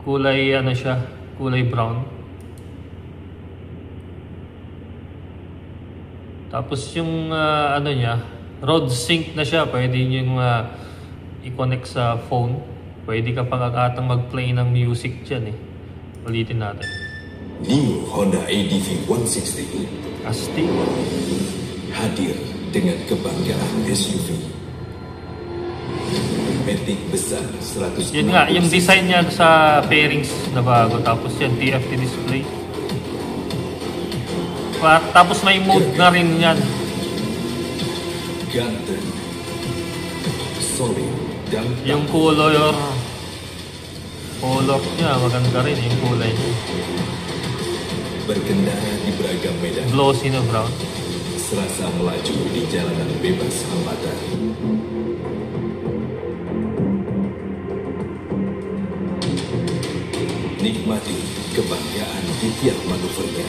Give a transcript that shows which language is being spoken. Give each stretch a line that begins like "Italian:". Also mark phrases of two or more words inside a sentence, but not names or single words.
Filipino: Kulay ano siya, kulay brown. Tapos yung ano niya,
English: road sync
Filipino: na siya. Pwede yung i-connect sa phone. Pwede ka pangakatang mag-play ng music dyan eh. Ulitin natin. New Honda ADV 160 Astig.
Indonesian: hadir dengan kebanggaan SUV. Matic besar 100.
Filipino: Yun nga, yung design niya sa pairings na bago. Tapos yan,
English: TFT display.
Filipino: Tapos may mode na rin yan.
Indonesian: Ganteng, solid dan
Filipino: Yung color niya, maganda rin yung kulay niya.
Indonesian: berkendara di beragam medan.
Filipino: Glossy na brown.
Indonesian: Serasa melaju di jalanan bebas hambatan. Nikmati kebanggaan di tiap manuvernya.